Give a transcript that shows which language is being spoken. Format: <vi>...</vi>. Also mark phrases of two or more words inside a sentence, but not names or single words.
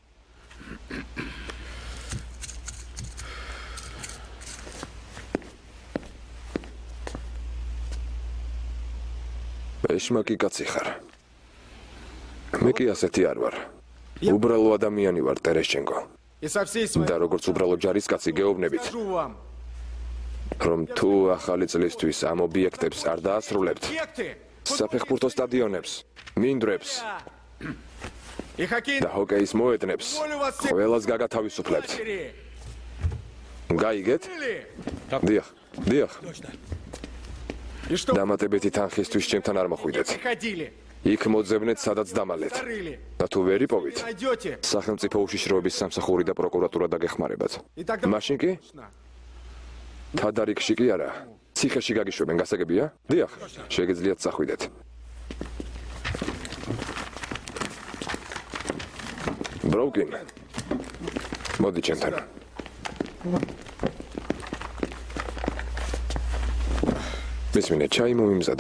<ka>ეშმაკი კაცი ხარ. მე კი ასეთი არ ვარ. უბრალო ადამიანი ვარ, ტერეშჩენკო.</ka> <ru>и со всей своей</ru> <ka>და როგორც უბრალო ჯარისკაცი გეუბნებით,</ka> <ru>скажу вам.</ru> <ka>რომ თუ ახალი წლისთვის ამ ობიექტებს არ დაასრულებთ,</ka> <ru>Объекты.</ru> <ka>საფეხბურთო სტადიონებს, მინდვრებს</ka> <ru>И хоккейный</ru> <ka>და ჰოკეის მოედნებს ყველას გაგათავისუფლებთ.</ka> <ru>лагерь.</ru> <ka>გაიგეთ?</ka> <ru>Или?</ru> <ka>დიახ.</ka> <ru>И что</ru> <ka>დამატებითი თანხისთვის ჩემთან არ მოხვიდეთ.</ka> <ru>приходили,</ru> <ka>იქ მოძებნეთ, სადაც დამალეთ.</ka> <ru>зарыли.</ru> <ka>და თუ ვერ იპოვით,</ka> <ru>Найдете.</ru> <ka>სახელმწიფო უშიშროების სამსახური და პროკურატურა დაგეხმარებათ.</ka> <ru>И тогда</ru> <ka>მაშინ კი თადარიგში კი არა, ციხეში გაგიშვებენ, გასაგებია? დიახ, შეგიძლიათ წახვიდეთ. ბროუკინ. მოდი ჩემთან. მისმინე, ჩაი მომიმზადე.</ka>